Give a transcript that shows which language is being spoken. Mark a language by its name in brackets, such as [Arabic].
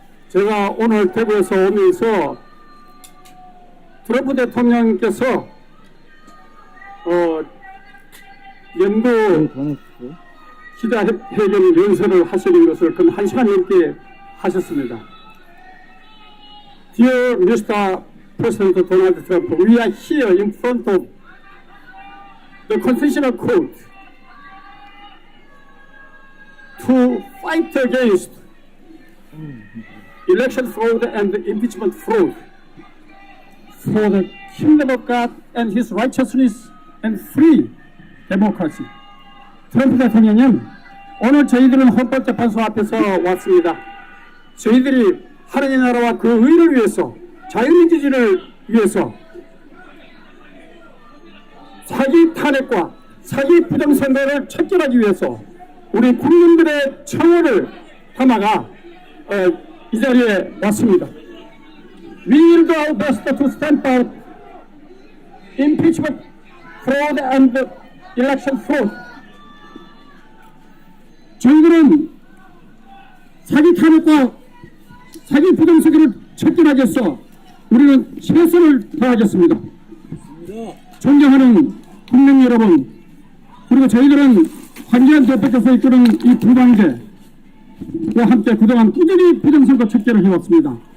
[Korean] 제가 오늘 대구에서 오면서 트럼프 대통령께서 연도 기자회견 연설을 하시는 것을 근 1시간 넘게 하셨습니다. [English] Dear Mr. President Donald Trump, we are here in front of the Constitutional Court to fight against election fraud and impeachment fraud for the kingdom of God and His righteousness and free democracy. [Korean] 트럼프 대통령은 오늘 저희들은 헌법재판소 앞에서 왔습니다. 저희들이 하나님의 나라와 그 의를 위해서, 자유민주주의를 위해서 사기 탄핵과 사기 부정선거를 척결하기 위해서 우리 국민들의 청원을 담아가 이 자리에 왔습니다. [English] We will do our best to stamp out impeachment, fraud and election fraud. [Korean] 저희들은 사기 탄핵과 사기 부정선거를 척결하기 위해서 우리는 최선을 다하겠습니다. 존경하는 국민 여러분, 그리고 저희들은 황교안 대표께서 이끄는 이 부방대와 함께 그동안 꾸준히 부정선거 척결을 해왔습니다.